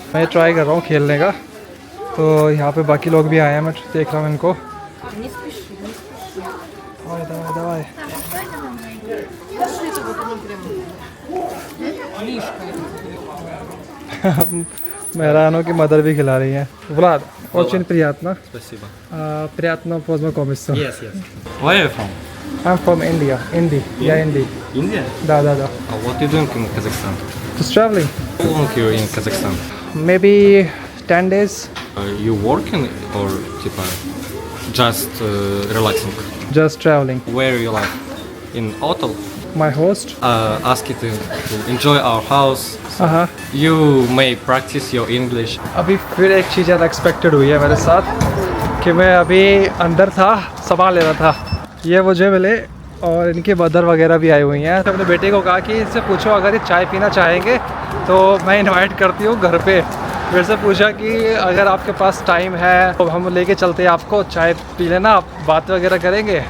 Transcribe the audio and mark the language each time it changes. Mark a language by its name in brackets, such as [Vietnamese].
[Hindi] मैं ट्राई कर रहा हूँ खेलने का, तो यहाँ पे बाकी लोग भी आए हैं, मैं देख रहा हूँ इनको। [Russian] Не спеши, не спеши. давай. Пошлите вот он прям лишка. [Hindi] Мэрано की मदर भी खिला रही हैं। [Russian] Влад, очень приятно. Спасибо. Приятно познакомиться. [English] Yes. Where are you from? I'm from India. India. India? [Russian] Да. [English] What are you doing in Kazakhstan? Just traveling. How long are you in Kazakhstan? Maybe 10 days. You working or just relaxing? Just traveling. Where you like? In hotel? My host. Ask you to enjoy our house. [Hindi] हाँ, [English] You may practice your English. [Hindi] अभी फिर एक चीज़ unexpected हुई है मेरे साथ कि मैं अभी अंदर था, सामान ले रहा था, ये मुझे मिले और इनके मदर वगैरह भी आई हुई हैं। तो अपने बेटे को कहा कि इससे पूछो अगर ये चाय पीना चाहेंगे तो मैं इनवाइट करती हूँ घर पे। मेरे से पूछा कि अगर आपके पास टाइम है तो हम लेके चलते हैं आपको, चाय पी लेना, आप बात वगैरह करेंगे।